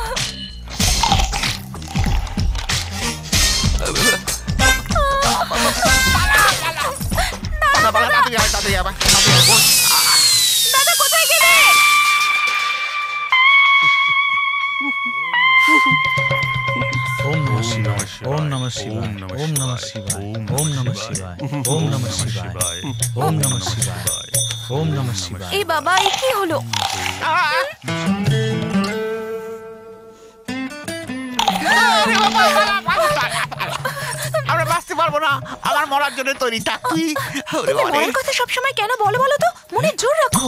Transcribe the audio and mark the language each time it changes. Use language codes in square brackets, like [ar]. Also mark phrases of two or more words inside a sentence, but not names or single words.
[bn] দাদা কোথায় গেলে? [sa] ওম নমঃ শিবায়, ওম নমঃ শিবায়, ওম নমঃ শিবায়, ওম নমঃ শিবায়, ওম নমঃ শিবায়, ওম নমঃ শিবায়, ওম নমঃ শিবায়। [bn] এই বাবা, এই কি হলো? আমরা বাঁচতে পারবো না। আমার মরার জন্য তৈরি থাক তুই। ওরে বাবা রে। মনের কথা সবসময় কেন বলো বলো তো? মনে জোর রাখো।